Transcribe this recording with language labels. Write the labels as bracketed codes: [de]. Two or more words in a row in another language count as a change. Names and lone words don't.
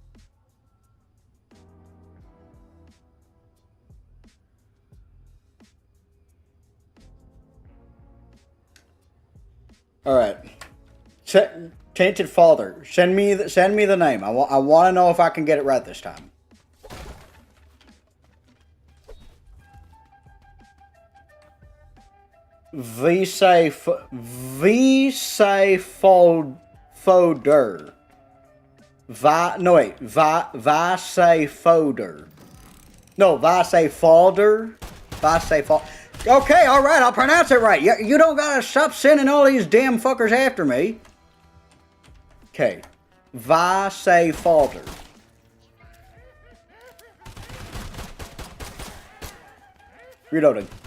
[en] All right, Tainted Father. Send me the name. I want to know if I can get it right this time. Visay Foder. Visay Foder. No, Visay Falder. Visay Falder. Okay, alright, I'll pronounce it right. You don't gotta stop sending all these damn fuckers after me. Okay. Visay Falder. Reloading.